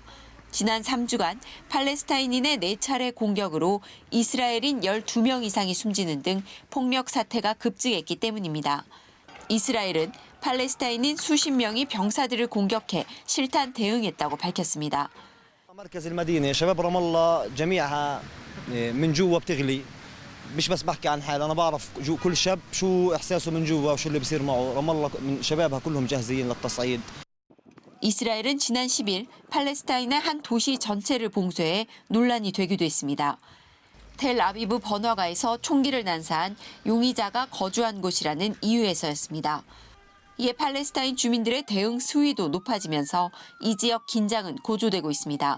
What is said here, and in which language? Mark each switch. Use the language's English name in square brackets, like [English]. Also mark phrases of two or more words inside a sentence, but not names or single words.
[Korean] 지난 3주간 팔레스타인인의 4차례 공격으로 이스라엘인 12명 이상이 숨지는 등 폭력 사태가 급증했기 때문입니다. 이스라엘은 팔레스타인인 수십 명이 병사들을 공격해 실탄 대응했다고 밝혔습니다. [Arabic] مركز المدينة شباب رام الله جميعها من جوا بتغلي مش بس بحكي عن حالي أنا بعرف كل شاب شو إحساسه من جوا وشو اللي بيصير معه رام الله من شبابها كلهم جاهزين للتصعيد. [Korean] 이스라엘은 지난 10일 팔레스타인의 한 도시 전체를 봉쇄해 논란이 되기도 했습니다. 텔아비브 번화가에서 총기를 난사한 용의자가 거주한 곳이라는 이유에서였습니다. 이에 팔레스타인 주민들의 대응 수위도 높아지면서 이 지역 긴장은 고조되고 있습니다.